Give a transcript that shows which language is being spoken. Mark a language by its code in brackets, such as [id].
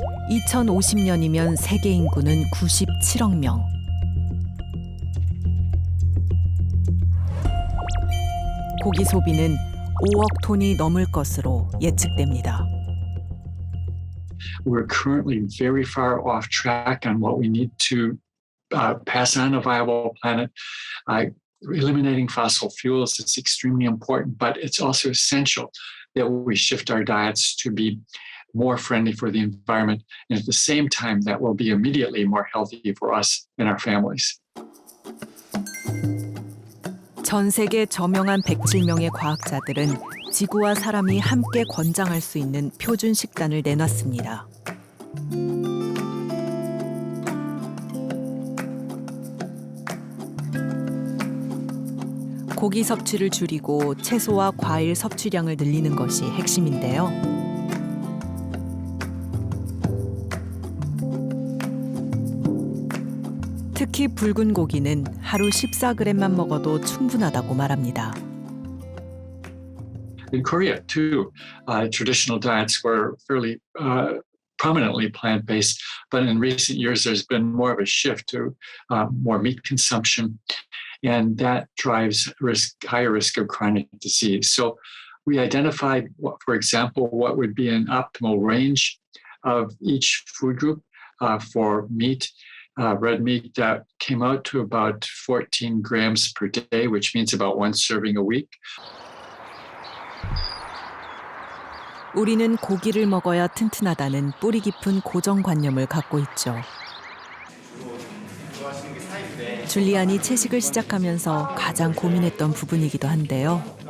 [ko] (2050년이면) 세계 인구는 97억 명. 고기 소비는 5억 톤이 넘을 것으로 예측됩니다. [en] We're currently very far off track on what we need to pass on a viable planet. Eliminating fossil fuels is extremely important, but it's also essential that we shift our diets to be more friendly for the environment, and at the same time that will be immediately more healthy for us and our families. [ko] 전 세계 저명한 107명의 과학자들은 지구와 사람이 함께 권장할 수 있는 표준 식단을 내놨습니다. 고기 섭취를 줄이고 채소와 과일 섭취량을 늘리는 것이 핵심인데요. 특히 붉은 고기는 하루 14g만 먹어도 충분하다고 말합니다. [en] In Korea, too, traditional diets were fairly prominently plant-based, but in recent years there's been more of a shift to more meat consumption, and that drives higher risk of chronic disease. So we identified, for example, what would be an optimal range of each food group for meat. Red meat that came out to about 14 grams per day, which means about one serving a week. [ko] 우리는 고기를 먹어야 튼튼하다는 뿌리 깊은 고정관념을 갖고 있죠. 줄리안이 채식을 시작하면서 가장 고민했던 부분이기도 한데요.